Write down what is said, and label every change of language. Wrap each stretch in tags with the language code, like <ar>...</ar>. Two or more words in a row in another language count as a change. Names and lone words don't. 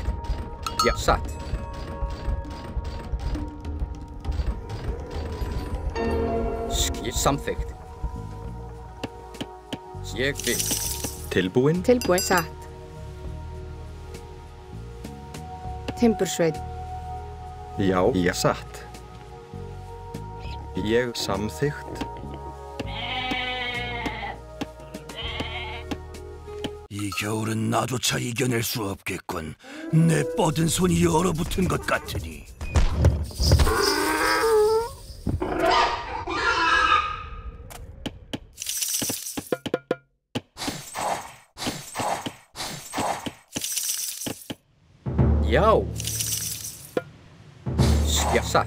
<is>Já, satt. Samþykkt. Ég vil. Tilbúin. Tilbúin, satt. Timbursveit. Já, satt. Ég samþykkt.</is> <ko>이 겨울은 나조차 이겨낼 수 없겠군. 내 뻗은 손이 얼어붙은 것 같으니.</ko> <is>Já. Já, satt.</is>